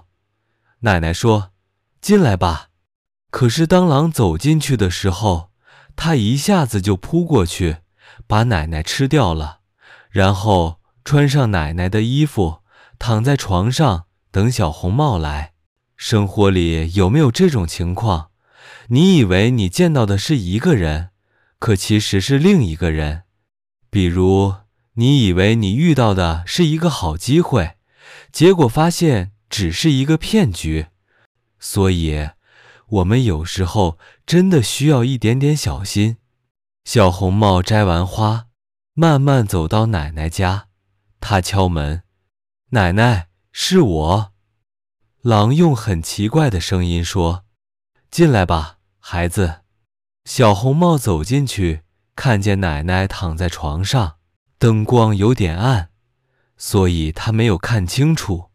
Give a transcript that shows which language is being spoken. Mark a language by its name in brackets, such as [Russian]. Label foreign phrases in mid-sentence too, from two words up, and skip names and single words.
[Chinese] 奶奶說：“進來吧。” 可是當狼走進去的時候，他一下子就撲過去，把奶奶吃掉了，然後穿上奶奶的衣服，躺在床上等小紅帽来。生活裡有沒有這種情況？你以為你見到的是一個人，可其實是另一個人。比如，你以為你遇到的是一個好機會，結果發現只是一個騙局。所以，我們有時候真的需要一點點小心。小紅帽摘完花，慢慢走到奶奶家。他敲門：“奶奶，是我。” 狼用很奇怪的聲音說：“進來吧，孩子。” 小紅帽走进去，看見奶奶躺在床上，燈光有點暗，所以他沒有看清楚。